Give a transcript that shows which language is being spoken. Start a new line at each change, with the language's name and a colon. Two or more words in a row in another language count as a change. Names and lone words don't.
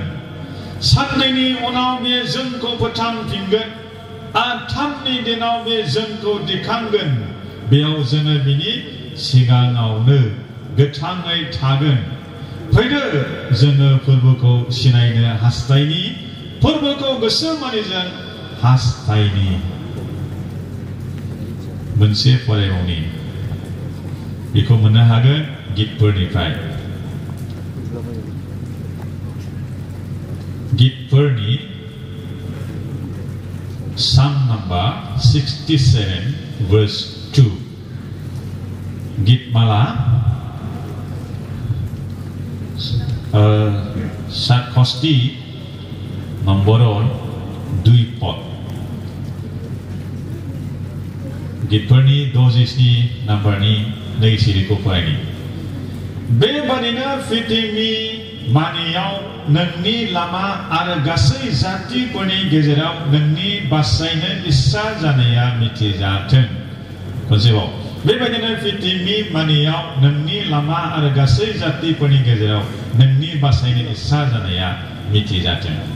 Bodo: साननैनि उनाव बे जोंखौ फोथांफिनगोन आरो 3नि दिनाव बे जोंखौ दिखांगोन बेयाव जोङो बिनि सिगाङावनो गोथाङै थागोन फैदो जोङो फोरबोखौ सिनायनो हास्थायनि फोरबोखौ गोसो मानिजों हास्थायनि मोनसे फरायबावनि बेखौ मोननो हागोन गितफोरनिफ्राय गितफोरनि
English: Psalm number 67 verse 2
Bodo: Gitmala Satkosti nomboron 2 pot Gitperni dosisni numberni नैसिरिखौ फरायनि बेबादिनो फिटिमि मानियाव नोंनि लामा आरो गासै जातिफोरनि गेजेराव नोंनि बासायनो इस्सा जानाया मिथिजाथों खनसेबाव बेबादिनो फिटिमि मानियाव नोंनि लामा आरो गासै जातिफोरनि गेजेराव नोंनि बासायनो इस्सा जानाया मिथिजाथों